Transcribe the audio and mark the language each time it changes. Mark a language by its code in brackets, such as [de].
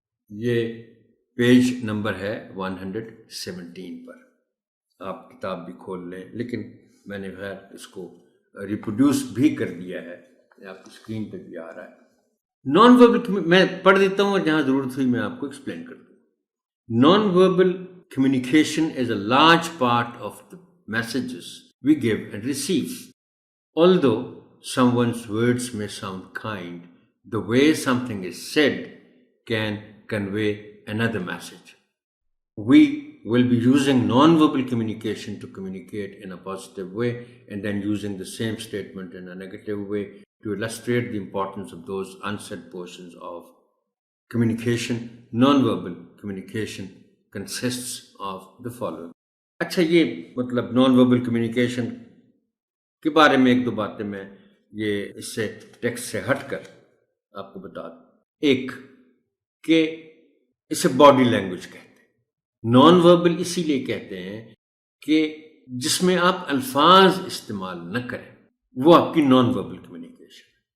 [ur] یہ page number ہے 117 پر، آپ کتاب بھی کھول لیں، لیکن میں نے خیر اس کو ریپروڈیوس بھی کر دیا ہے، آپ کی اسکرین پہ بھی آ رہا ہے. نان وربل میں پڑھ دیتا ہوں اور جہاں ضرورت ہوئی میں آپ کو ایکسپلین کر دوں. [en] Non verbal communication is a large part of the messages we give and receive. Although someone's words may sound kind, the way something is said can convey another message. We will be using non-verbal communication to communicate in a positive way and then using the same statement in a negative way to illustrate the importance of those unsaid portions of communication. Non-verbal communication consists of the following. [ur] اچھا، یہ مطلب non verbal communication کے بارے میں ایک دو باتیں میں یہ اس سے ٹیکسٹ سے ہٹ کر آپ کو بتا دوں. ایک کہ اسے باڈی لینگویج کہتے ہیں. نان وربل اسی لیے کہتے ہیں کہ جس میں آپ الفاظ استعمال نہ کریں وہ آپ کی نان وربل کمیونیکیشن.